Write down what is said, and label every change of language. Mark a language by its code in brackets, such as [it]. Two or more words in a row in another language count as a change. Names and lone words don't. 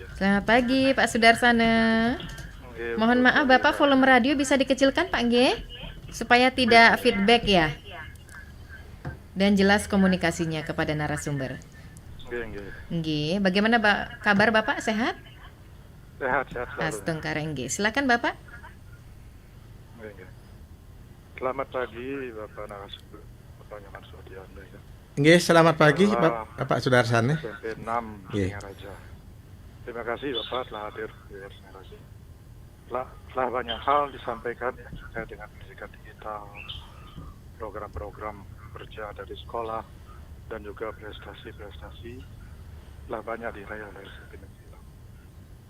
[id] Selamat pagi, Pak Sudarsana. Mohon maaf, Bapak volume radio bisa dikecilkan, Pak G, supaya tidak feedback ya. Dan jelas komunikasinya kepada narasumber. Nggih. Bagaimana kabar Bapak? Sehat? Sehat selalu. Astungkara nggih. Silakan Bapak. Selamat pagi, Bapak narasumber, Bapak Nyoman Sudiana. Nggih, selamat pagi Bapak Sudarsana. SMP 6 Singaraja. Terima kasih Bapak telah hadir di Singaraja. Telah banyak hal disampaikan terkait dengan pendidikan digital, program-program kerja dari sekolah, dan juga prestasi-prestasi telah banyak diraih oleh SMP Negeri 6.